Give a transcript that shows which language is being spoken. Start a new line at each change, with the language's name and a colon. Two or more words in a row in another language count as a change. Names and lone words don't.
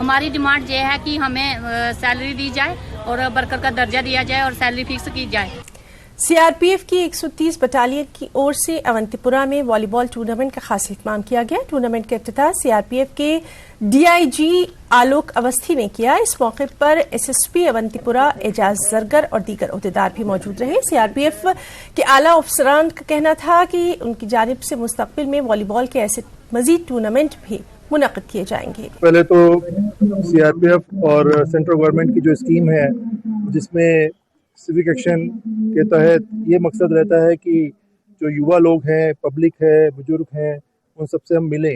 Urdu: ہماری ڈیمانڈ یہ ہے کہ ہمیں سیلری دی جائے اور ورکر کا درجہ دیا جائے اور
English: salary fix
Urdu: کی جائے۔ سی آر پی ایف کی 130 بٹالین کی اور سے اونتی پورہ میں
English: volleyball tournament
Urdu: کا خاص اہتمام کیا گیا۔ ٹورنامنٹ کا افتتاح سی آر پی ایف کے ڈی آئی جی آلوک اوستھی نے کیا۔ اس موقع پر ایس ایس پی اونتی پورہ اعجاز زرگر اور دیگر عہدیدار بھی موجود رہے۔ سی آر پی ایف کے اعلیٰ افسران کا کہنا تھا کہ ان کی جانب سے مستقبل میں
English: volleyball
Urdu: کے ایسے مزید ٹورنامنٹ بھی منعقد کیے جائیں گے۔ پہلے تو سی آر پی ایف اور
English: central government
Urdu: کی جو اسکیم ہے جس میں
English: civic action
Urdu: کے تحت یہ مقصد رہتا ہے کہ جو یووا لوگ ہیں، پبلک ہے، بزرگ ہیں، ان سب سے ہم ملیں۔